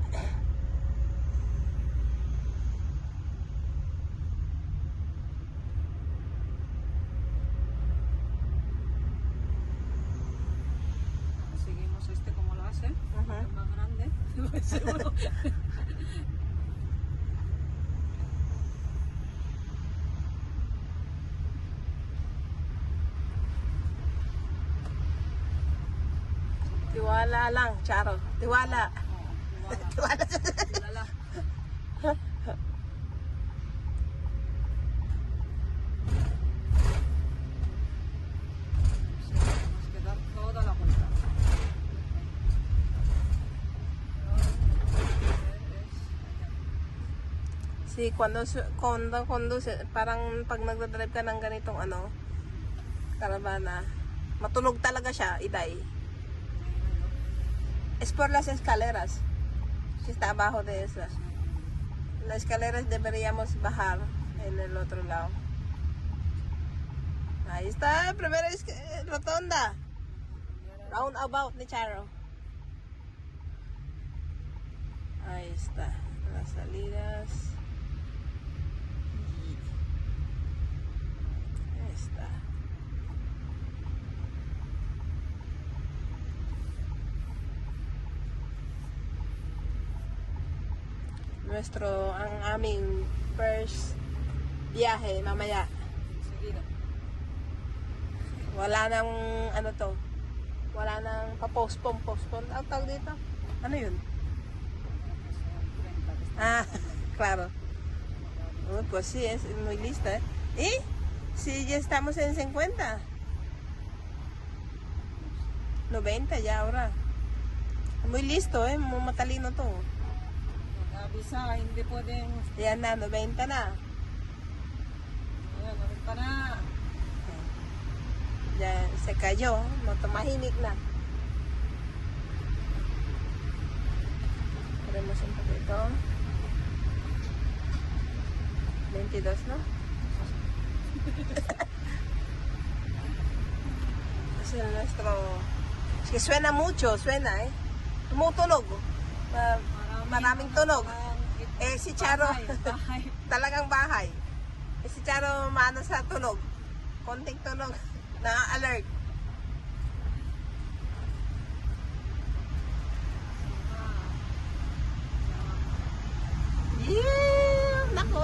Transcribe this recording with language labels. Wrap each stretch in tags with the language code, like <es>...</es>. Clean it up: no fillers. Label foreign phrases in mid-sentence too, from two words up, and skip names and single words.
<es>Seguimos este como lo hace. Ajá. Es más grande. Seguro.</es> <tl>Tiwala lang, Charo. Tiwala. Oh, Tiwala. Lala.</tl> <es>Tenemos que dar toda la vuelta. Si cuando conduce,</es> <tl>parang pag nagdadrive ka ng ganitong ano, caravana, matulog talaga siya, Iday.</tl> <es>Es por las escaleras. Que está abajo de esas. Las escaleras deberíamos bajar en el otro lado. Ahí está, primera rotonda. Roundabout ni Charo. Ahí está, las salidas. Ahí está.</es> <tl>Ang aming first biyahe mamaya.</tl> <es>Seguido.</es> <tl>Wala nang ano to. Wala nang pa-postpone. Ang tawag dito? Ano yun?</tl> <es>Ah, claro. Pues sí, es muy lista. ¿Y? Si ya estamos en 50. 90 ya ahora. Muy listo, muy</es> <tl>matalino to. Avisa, hindi pwedeng... Yan na, 90 na. Ayan, namin pa na.</tl> <es>Ya se cayó, no</es> <tl>tumahimik na.</tl> <es>Ponemos un poquito. 22, ¿no? Es el nuestro... Es que suena mucho, suena,</es> <tl>Tumutunog. Maraming tunog. Si Charo, Bahay. talagang bahay. Si Charo maano sa tunog. Konting tunog. Na-alert. Yeah! Nako!</tl>